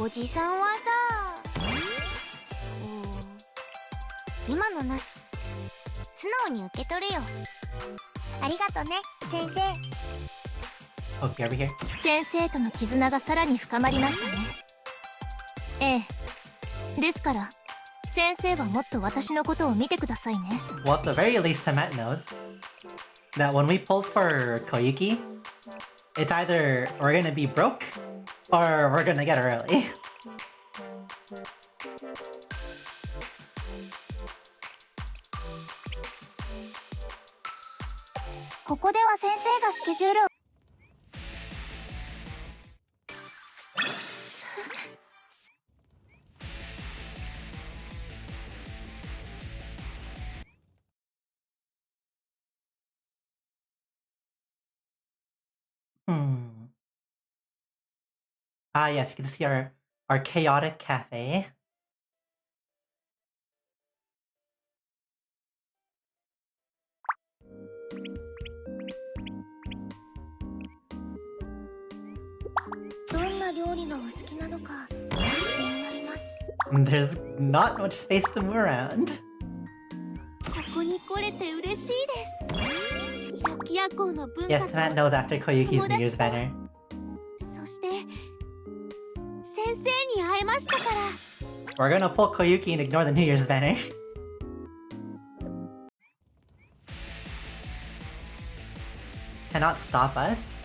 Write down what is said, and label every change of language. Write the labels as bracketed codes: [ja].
[ja] おじさんはさ、今のなし素直に受け取れよ。ありがとね先生。 [en] Oh, be over here. [ja] 先生との絆がさらに深まりましたね。ええ。ですから先生はもっと私のことを見てくださいね。 [en] Well, at the very least, Tamat knows that when we pull for Koyuki, it's either we're gonna be broke or we're gonna get her early. [ja] ここでは先生がスケジュールを [en] Ah, yes, you can see our chaotic cafe. There's not much space to move around. [ja] ここに来れて嬉しいです。百夜行の文化 [en] Yes, [ja] と [en] Tamat knows after Koyuki's New Year's banner. [ja] そして先生に会えましたから。 [en] We're gonna pull Koyuki and ignore the New Year's banner. Cannot stop us.